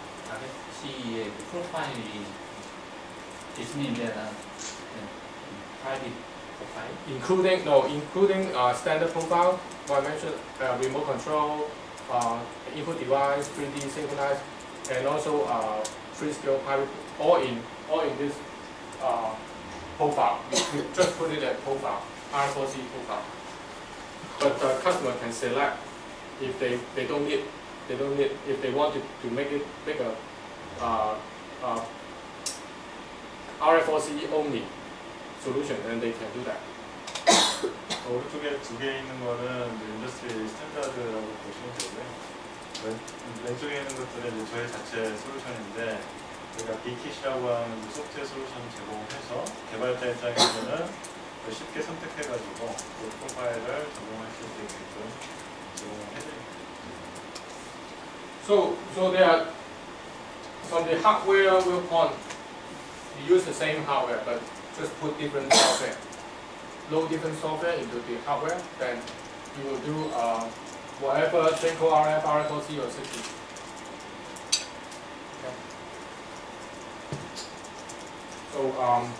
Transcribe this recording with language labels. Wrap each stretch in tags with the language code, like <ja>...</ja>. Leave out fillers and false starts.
<ko>RFC의 프로파일이 있습니다.</ko> <en>private profile. Including standard profile, what I mentioned, remote control, input device, 3D synchronized, and also Freescale private, all in this profile. We just put it at profile, R4C profile. But the customer can select if they don't need if they want to make a RF4CE only solution, then they can do that.</en> <ko>오른쪽에 두 개 있는 거는 인더스트리 스탠다드라고 보시면 되고요. 왼쪽에 있는 것들은 이제 저희 자체 솔루션인데 저희가 Bkit이라고 하는 소프트웨어 솔루션을 제공해서 개발자 입장에서는 쉽게 선택해가지고 그 프로파일을 적용할 수 있게끔 제공해드립니다.</ko> <en>So they are from the hardware viewpoint, we use the same hardware but just put different software. Load different software into the hardware, then you will do whatever Freescale RF, RF4CE or Zigbee. Okay.</en>